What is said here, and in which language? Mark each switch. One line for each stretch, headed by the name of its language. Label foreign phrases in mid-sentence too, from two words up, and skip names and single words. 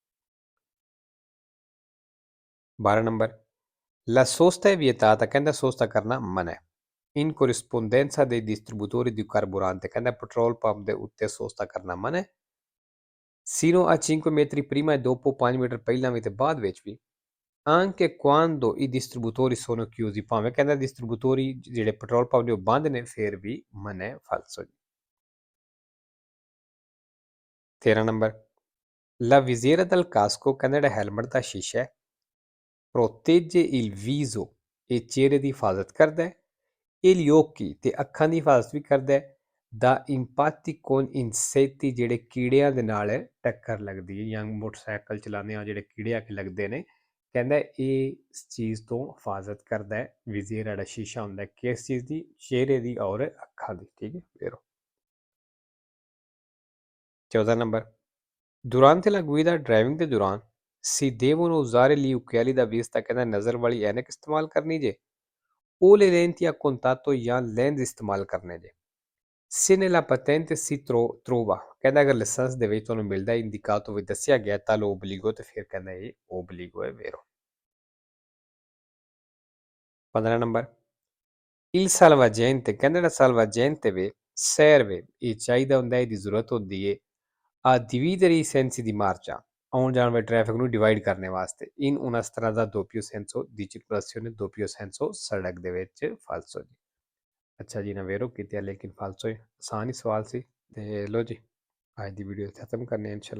Italian: 12 ਨੰਬਰ la sosta è vietata,
Punjabi: ਕਹਿੰਦਾ ਸੋਸਤਾ ਕਰਨਾ ਮਨਾ ਹੈ
Italian: in corrispondenza dei distributori di carburante,
Punjabi: ਕਹਿੰਦਾ ਪੈਟਰੋਲ ਪੰਪ ਦੇ ਉੱਤੇ ਸੋਸਤਾ ਕਰਨਾ ਮਨਾ ਹੈ
Italian: sino a 5 metri prima e dopo
Punjabi: 5 ਮੀਟਰ ਪਹਿਲਾਂ ਵੀ ਤੇ ਬਾਅਦ ਵਿੱਚ ਵੀ
Italian: anche quando i distributori sono chiusi,
Punjabi: ਭਾਵੇਂ ਕਹਿੰਦਾ distributori ਜਿਹੜੇ ਪੈਟਰੋਲ ਪੰਪ ਨੇ ਉਹ ਬੰਦ ਨੇ ਫਿਰ ਵੀ ਮਨਾ ਹੈ। ਫਾਲਸੋ ਜੀ।
Italian: 13 ਨੰਬਰ la visiera del casco,
Punjabi: ਕਹਿੰਦਾ ਜਿਹੜਾ ਹੈਲਮਟ ਦਾ ਸ਼ੀਸ਼ਾ ਹੈ
Italian: protegge il viso,
Punjabi: ਇਹ ਚਿਹਰੇ ਦੀ ਹਿਫਾਜ਼ਤ ਕਰਦਾ ਹੈ
Italian: e gli occhi
Punjabi: ਤੇ ਅੱਖਾਂ ਦੀ ਹਿਫਾਜ਼ਤ ਵੀ ਕਰਦਾ ਹੈ ਦਾ
Italian: impatti con insetti,
Punjabi: ਜਿਹੜੇ ਕੀੜਿਆਂ ਦੇ ਨਾਲ ਟੱਕਰ ਲੱਗਦੀ ਹੈ ਜਾਂ ਮੋਟਰਸਾਈਕਲ ਚਲਾਉਂਦੇ ਆ ਜਿਹੜੇ ਕੀੜੇ ਆ ਕੇ ਲੱਗਦੇ ਨੇ, ਕਹਿੰਦਾ ਇਹ ਇਸ ਚੀਜ਼ ਤੋਂ ਹਿਫਾਜ਼ਤ ਕਰਦਾ ਹੈ। ਵਿਜ਼ੀਅਰ ਜਿਹੜਾ ਸ਼ੀਸ਼ਾ ਹੁੰਦਾ ਕਿਸ ਚੀਜ਼ ਦੀ, ਚਿਹਰੇ ਦੀ ਔਰ ਅੱਖਾਂ ਦੀ। ਠੀਕ ਹੈ। ਫਿਰ 14 ਨੰਬਰ
Italian: durante la guida,
Punjabi: ਡਰਾਈਵਿੰਗ ਦੇ ਦੌਰਾਨ
Italian: si devono usare gli occhiali da vista,
Punjabi: ਕਹਿੰਦਾ ਨਜ਼ਰ ਵਾਲੀ ਐਨਕ ਇਸਤੇਮਾਲ ਕਰਨੀ ਜੇ
Italian: o le lenti a contatto
Punjabi: ਜਾਂ ਲੈਂਸ ਇਸਤੇਮਾਲ ਕਰਨੇ ਜੇ
Italian: se nella patente si trova,
Punjabi: ਕਹਿੰਦਾ ਅਗਰ ਲਾਇਸੈਂਸ ਦੇ ਵਿੱਚ ਤੁਹਾਨੂੰ ਮਿਲਦਾ ਇੰਡੀਕਾਟੋ ਵਿੱਚ ਦੱਸਿਆ ਗਿਆ ਤਾਂ
Italian: lo obbligo
Punjabi: ਤੇ ਫਿਰ ਕਹਿੰਦਾ ਇਹ ਓਬਲੀਗੋ ਹੈ। ਵੇਰੋ 15 ਨੰਬਰ
Italian: il salvagente,
Punjabi: ਕਹਿੰਦਾ ਜਿਹੜਾ salvagente ਵੇ serve, ਇਹ ਚਾਹੀਦਾ ਹੁੰਦਾ ਇਹਦੀ ਜ਼ਰੂਰਤ ਹੁੰਦੀ ਹੈ
Italian: a dividere i sensi di marcia,
Punjabi: ਆਉਣ ਜਾਣ ਵਾਲੇ ਟ੍ਰੈਫਿਕ ਨੂੰ ਡਿਵਾਈਡ ਕਰਨ ਵਾਸਤੇ
Italian: in una strada doppio senso di circolazione, doppio senso
Punjabi: ਸੜਕ ਦੇ ਵਿੱਚ। ਫਾਲਸੋ ਜੀ। ਅੱਛਾ ਜੀ ਨਾ ਵੇਰੋ ਕੀਤੇ ਲੇਕਿਨ ਫਾਲਸੋ ਆਸਾਨ ਹੀ ਸਵਾਲ ਸੀ ਤੇ ਲੋ ਜੀ ਅੱਜ ਦੀ ਵੀਡੀਓ ਖਤਮ ਕਰਨੇ ਇਨਸ਼ਾਅੱਲਾ।